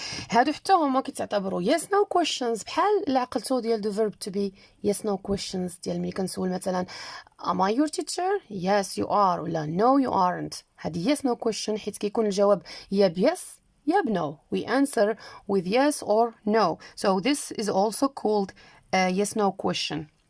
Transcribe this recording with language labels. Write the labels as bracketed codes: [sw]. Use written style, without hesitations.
[ar] هادو حتى هما كيتعتبروا yes no questions، بحال اللي عقلتو ديال the verb to be yes no questions ديال ملي كنسول مثلا am I your teacher yes you are ولا no you aren't. هادي yes no question حيت كيكون الجواب يا ب yes يا ب no. [en] we answer with yes or no, so this is also called a yes no question.